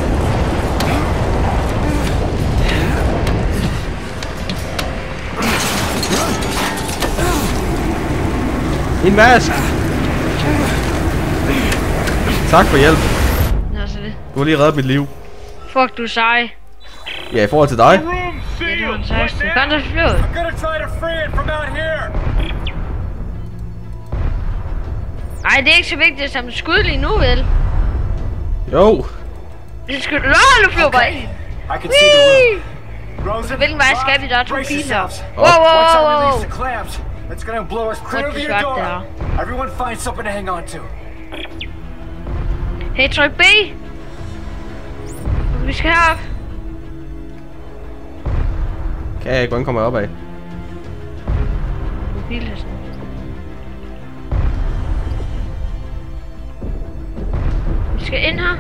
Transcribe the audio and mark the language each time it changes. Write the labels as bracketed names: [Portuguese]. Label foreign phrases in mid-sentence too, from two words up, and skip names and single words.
[Danish] En mask! Tak for hjælp. Nå, så det. Du har lige reddet mit liv. Fuck, du er sej. Ja, i forhold til dig. Ja, det var den sejeste. Kan du flyve? [English] I'm gonna try to free it from out here. [Danish] Ej, det er ikke så vigtigt at samle skud lige nu, vel? Jo. Det skal du... Nå, du flyver bare ind. [English] I can see the room. Rosen, [Danish] Hvilken vej skal vi? Der er to [English] brace [Danish] piler. [English] yourselves. [Danish] Wow, wow, [English] Once I [Danish] wow, wow. [English] release the clamps, it's gonna blow us clear [Danish] Godt, [English] to [Danish] det [English] your [Danish] er [English] door. [Danish] godt, [English] Everyone find something to hang on to. [Danish] Hey, tryk B. Vi skal herop. Kan jeg ikke, hvordan kommer jeg opad? Mobilhesten. Vi skal ind her.